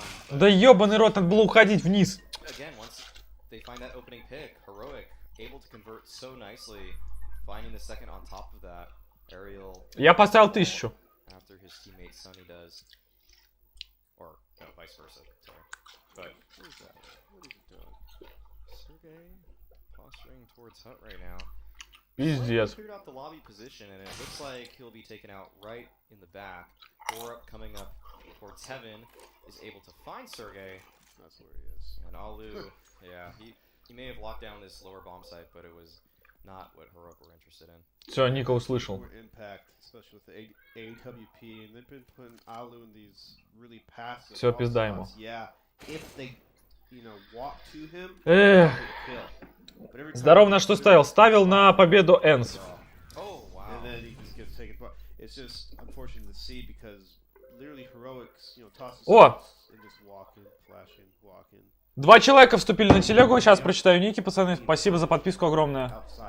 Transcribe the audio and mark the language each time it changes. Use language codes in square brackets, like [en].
[ru] Да ебаный рот, надо было уходить вниз. [en] they find that opening pick. Heroic able to convert so nicely, finding the second on top of that aerial. [ru] Я поставил 1000. [en] After his teammate Sunny does, or no, vice versa. Sorry, but what is that? What is it doing? Sergey posturing towards Hut right now. [ru] Пиздец. [en] Figured out the lobby position, and it looks like he'll be taken out right in the back. Up coming up towards Heaven is able to find Sergey. That's where he is. And Alu, yeah, he may have locked down this lower bomb site, but it was not what Heroic were interested in. [ru] Все, Ника услышал. [en] Impact, especially with the AWP, and they've been putting Alu in these really passive. [ru] Все, пизда ему. [en] Yeah, if they, you know, walk to him. [ru] Эх. Здорово, на что ставил? Ставил на победу ENCE. [en] Oh wow. And then he just gets taken apart. It's just unfortunate to see because literally Heroics, you know, tosses and just walking, flashing, walking. [ru] 2 человека вступили на телегу. Сейчас прочитаю ники, пацаны. Спасибо за подписку огромное.